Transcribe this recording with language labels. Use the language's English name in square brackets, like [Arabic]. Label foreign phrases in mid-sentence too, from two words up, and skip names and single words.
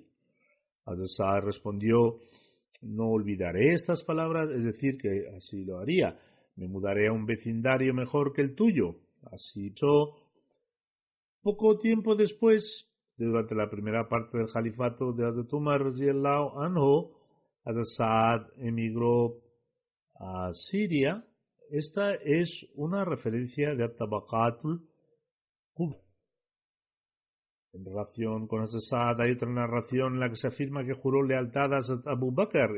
[Spanish] Hazrat Saad respondió: no olvidaré estas palabras, es decir, que así lo haría. Me mudaré a un vecindario mejor que el tuyo. Así hizo. Poco tiempo después, durante la primera parte del califato de Hazrat Umar [Arabic] رضي الله عنه, [Spanish] Hazrat Saad emigró a Siria. Esta es una referencia de Tabaqatul Kubra. En relación con Hazrat Saad hay otra narración en la que se afirma que juró lealtad a Hazrat Abu Bakr.